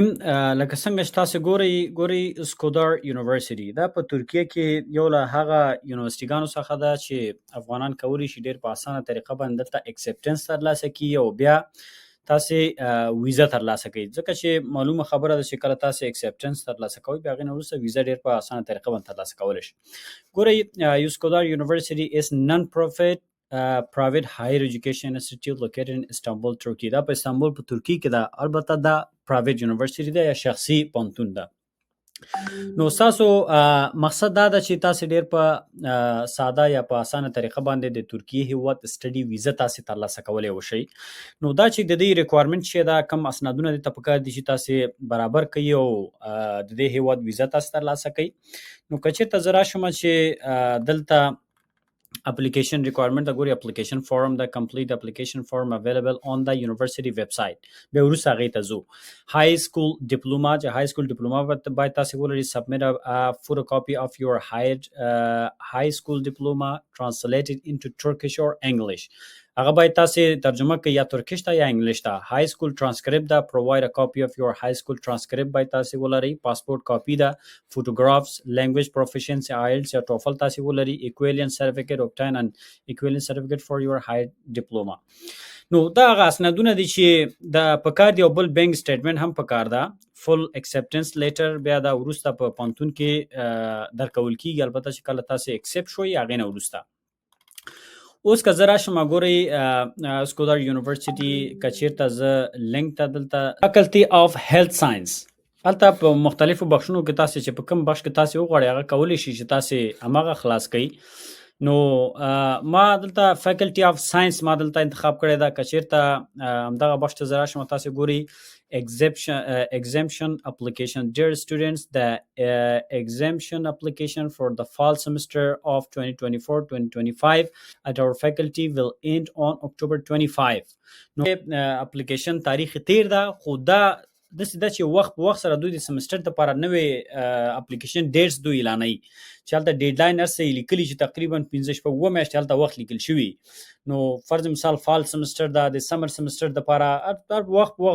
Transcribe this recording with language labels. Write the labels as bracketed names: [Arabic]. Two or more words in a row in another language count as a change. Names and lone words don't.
[Pashto] لکه څنګه چې تاسې ګورئ اوسکودار یونیورسټي دا په ترکیه کې یو له هغه یونیورسټیګانو څخه ده چې افغانان کولی شي ډېر په اسانه طریقه باندې دلته اکسپټنس ترلاسه کړي او بیا تاسې ویزه ترلاسه کوئ. ځکه چې معلومه خبره ده چې کله تاسې اکسپټنس ترلاسه کوئ بیا هغې نه وروسته ویزه ډېر په اسانه طریقه باندې ترلاسه کولی شئ. [English] ګورئ Üsküdar University is non profit private higher education institute located in Istanbul, Turkey. [Pashto] دا په استانبول په ترکیه کې ده. البته دا [English] private university [Pashto] ده یا شخصي پوهنتون ده. نو ستاسو مقصد دا ده چې تاسې ډېر په ساده یا په اسانه طریقه باندې د ترکیې هیواد [English] study visa [Pashto] تاسې ترلاسه کولی وشئ. نو دا چې د دې ریکوایرمنټ چې دا کم اسنادونه دې ته پکار دي چې تاسې برابر کړئ او د دې هیواد ویزه تاسې ترلاسه کړئ. نو که چېرته زه راشم چې دلته [English] application requirement [Pashto] دا ګوري [English] application form [Pashto] دا [English] complete application form available on the university website. [Pashto] بیا وروسته هغې ته ځو. [English] high school diploma چې high school diploma [Pashto] باید تاسې ولرئ. [English] submit a photocopy of your high school diploma translated into Turkish or English. [Pashto] هغه باید تاسې ترجمه کړئ یا ترکیش ته یا انګلیش ته. [English] high school transcript ده provide a copy of your high school transcript [Pashto] باید تاسې ولرئ. پاسپورت کاپي ده. [English] photographs language proficiency [Pashto] IELTS یا TOEFL تاسې ولرئ. [English] equivalent certificate obtain an equivalent certificate for your high diploma. [Pashto] نو دا هغه اسنادونه دي چې د پکار دی او بل [English] bank statement [Pashto] هم پکار ده. [English] full acceptance letter [Pashto] بیا دا وروسته په پوهنتون کې درکول کیږي. البته چې کله تاسې اکسپټ شوئ هغې نه وروسته. اوس که زه راشم ګورئ اوسکودار یونیورسټي که چېرته زه لینک ته دلته [English] faculty of health science [Pashto] هلته په مختلفو بخشونو کې تاسې چې په کوم بخش کې تاسې وغواړئ هغه کولی شي چې تاسې هماغه خلاص کړئ. نو ما دلته [English] faculty of science [Pashto] ما دلته انتخاب کړی ده. که چېرته همدغه بخش ته زه راشم تاسې ګورئ [English] exemption application. Dear students, the exemption application for the fall semester of 2024-2025 at our faculty will end on October 25. [Pashto] نو اپلیکیشن تاریخ تیر ده خو دا داسې ده چې وخت په وخت سره دوی د سمستر دپاره نوې [English] application dates [Pashto] دوی اعلانوي چې هلته ډیډلاین هر څه یې لیکلي چې تقریبا 15 شپږ اووه میاشتې هلته وخت لیکل شوي نو فرض مثال [English] fall semester [Pashto] ده د [English] summer semester [Pashto] دپاره هر وخت په وخت